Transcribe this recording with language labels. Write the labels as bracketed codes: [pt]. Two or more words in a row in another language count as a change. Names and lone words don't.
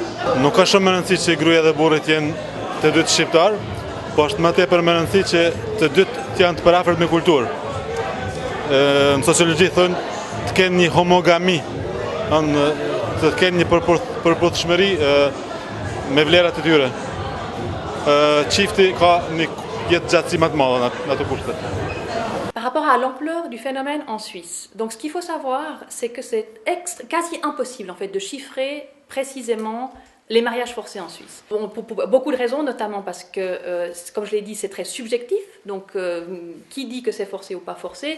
[sq] Nuk ka shumë më rëndësi që gruaja dhe burrit jenë të dytë shqiptar, po është më tepër më rëndësi që të dytë të janë të përafërt me kulturë. Në sociologji thonë të kenë një homogami, të kenë një përputhshmëri me vlerat e tyre. Çifti ka një jetë gjatësi më të madhe në ato kushte. [fr] Par rapport à l'ampleur du phénomène en Suisse, donc ce qu'il faut savoir, c'est que c'est quasi impossible en fait de chiffrer précisément les mariages forcés en Suisse. Bon, pour beaucoup de raisons, notamment parce que, comme je l'ai dit, c'est très subjectif, donc qui dit que c'est forcé ou pas forcé.